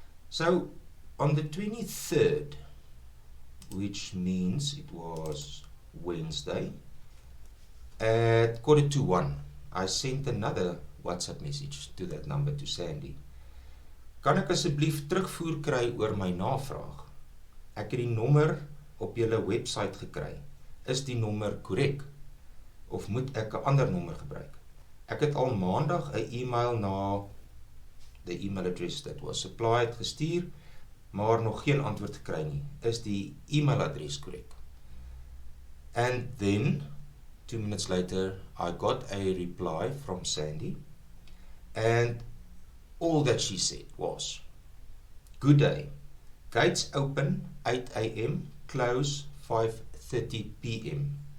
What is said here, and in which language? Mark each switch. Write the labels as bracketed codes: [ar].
[en] So on the 23rd, which means it was Wednesday, at 1:45, I sent another WhatsApp message to that number, to Sandy. [af] "Kan ek asseblief terugvoer kry oor my navraag? Ek het die nommer op julle website gekry. Is die nommer korrek? Of moet ek 'n ander nommer gebruik? Ek het al maandag 'n e-mail na [en] the email address that was supplied [af] gestuur, maar nog geen antwoord gekry nie. Is die e-mailadres korrek?" [en] And then 2 minutes later, I got a reply from Sandy, and all that she said was, "Good day. Gates open 8 a.m., close 5:30 p.m.